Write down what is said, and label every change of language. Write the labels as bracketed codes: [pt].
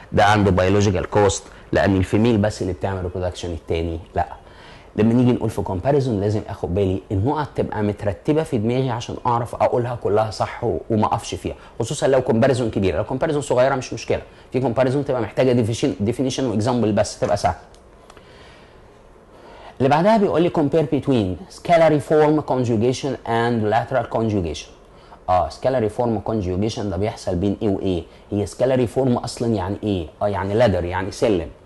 [ar] ده عنده بيولوجيكال كوست، لان الفيميل بس اللي بتعمل ريبرودكشن، الثاني لا. لما نيجي نقول في كومباريزون لازم اخد بالي النقط تبقى مترتبه في دماغي عشان اعرف اقولها كلها صح وما اقفش فيها، خصوصا لو كومباريزون كبيره. لو كومباريزون صغيره مش مشكله، في كومباريزون تبقى محتاجه ديفينيشن واكزامبل بس تبقى سهله. اللي بعدها بيقول لي [en] compare between scalary form conjugation and lateral conjugation. [ar] scalary form conjugation ده بيحصل بين ايه وايه؟ هي scalary form اصلا يعني ايه؟ يعني ladder، يعني سلم.